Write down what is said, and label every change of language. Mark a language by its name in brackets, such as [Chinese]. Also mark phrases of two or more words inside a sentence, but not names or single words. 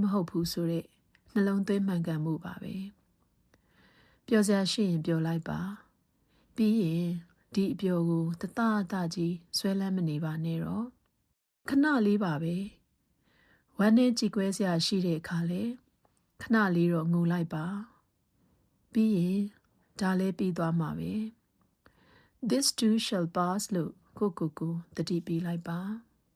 [Burmese] ဟုတ်ဘူးဆိုတဲ့နှလုံးသွင်းမှန်ကန်မှုပါပဲပျော်စရာရှိရင်ပျော်လိုက်ပါပြီးရင်ဒီအပျော်ကိုတတကြီးဆွဲလန်းမနေပါနဲ့တော့ခဏလေးပါပဲဝမ်းနဲ့ကြည်ကွဲစရာရှိတဲ့အခါလဲခဏလေးတော့ငိုလိုက်ပါပြီးရင်ဒါလည်းပြီးသွားမှာပဲ [English] This too shall pass [Burmese] လို့ကိုသတိပေးလိုက်ပါ